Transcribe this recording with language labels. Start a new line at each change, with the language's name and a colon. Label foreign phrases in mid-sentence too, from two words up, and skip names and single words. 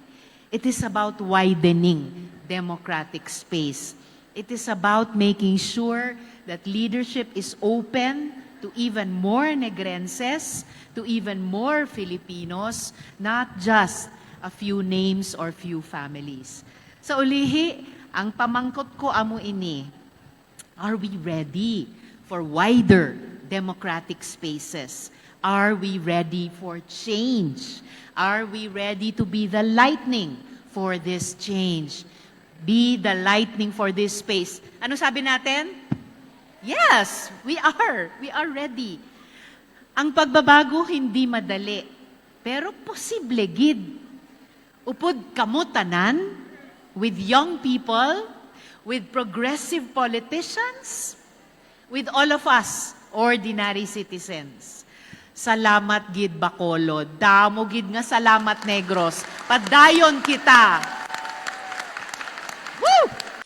English: It is about widening democratic space It is about making sure that leadership is open to even more Negrenses, to even more Filipinos, not just a few names or few families.
Hiligaynon: Sa ulihi, ang pamangkot ko amo ini,
English: are we ready for wider democratic spaces? Are we ready for change? Are we ready to be the lightning for this change? Be the lightning for this space.
Filipino: Ano sabi natin?
English: Yes, we are. We are ready.
Filipino: Ang pagbabago hindi madali, pero posible gid.
Hiligaynon: Upod kamutanan
English: with young people, with progressive politicians, with all of us, ordinary citizens.
Hiligaynon: Salamat gid Bacolod. Damo gid nga salamat Negros. Padayon kita. Woo!